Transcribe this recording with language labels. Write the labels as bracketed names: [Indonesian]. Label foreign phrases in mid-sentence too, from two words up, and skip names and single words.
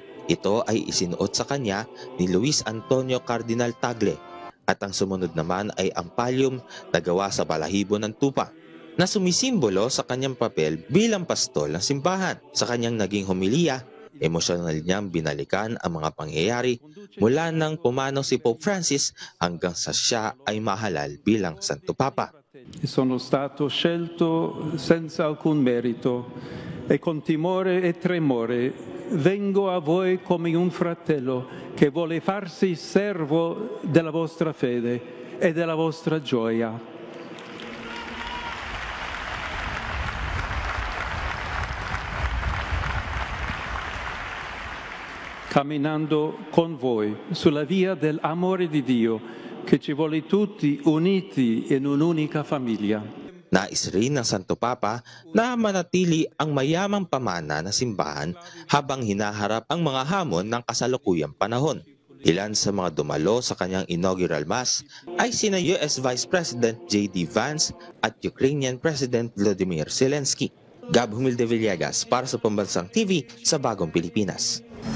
[Filipino] Ito ay isinuot sa kanya ni Luis Antonio Cardinal Tagle at ang sumunod naman ay ang pallium na gawa sa balahibo ng tupa na sumisimbolo sa kanyang papel bilang pastol ng simbahan. Sa kanyang naging homilya, emosyonal niyang binalikan ang mga pangyayari mula nang pumanaw si Pope Francis hanggang sa siya ay mahalal bilang Santo Papa. [Italian] Sono stato scelto senza alcun merito e con timore e tremore vengo a voi come un fratello che vuole farsi servo della vostra fede e della vostra gioia. Camminando con voi sulla via dell'amore di Dio che ci vuole tutti uniti in un'unica famiglia. [Filipino] Nais rin ng Santo Papa na manatili ang mayamang pamana na simbahan habang hinaharap ang mga hamon ng kasalukuyang panahon. Ilan sa mga dumalo sa kanyang [English] inaugural Mass [Filipino] ay sina [English] US Vice President [Filipino] J.D. Vance at [English] Ukrainian President [Filipino] Volodymyr Zelensky. Gab Humilde Villegas para sa Pambansang TV sa Bagong Pilipinas.